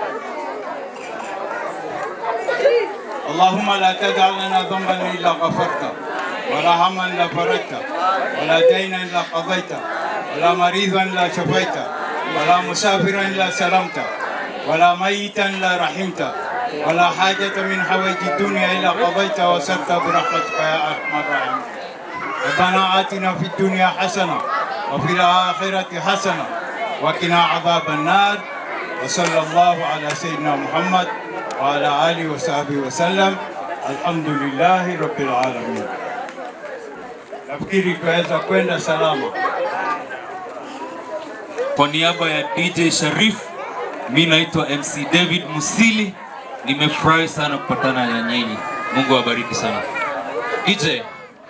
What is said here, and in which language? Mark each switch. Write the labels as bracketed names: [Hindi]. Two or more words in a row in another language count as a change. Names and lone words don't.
[Arabic] اللهم لا تدع لنا ذنبا إلا غفرت ولا هما لا فرجت ولا دينا إلا قضيت ولا مريضا إلا شفيت ولا مسافرا إلا سلمت ولا ميتا إلا رحمت ولا حاجة من حوائج الدنيا إلا قضيتها وسرتها برحمتك يا أرحم الراحمين. ربنا آتنا في الدنيا حسنة وفي الآخرة حسنة وقنا عذاب النار. وصلى الله على سيدنا محمد وعلى آله وصحبه وسلم. الحمد لله رب العالمين. [Swahili] nafikiri tunaweza kwenda salama. Kwa niaba ya DJ Sharif, mimi naitwa MC David Musili. Nimefurahi sana kupatana na nyinyi. Mungu awabariki sana. DJ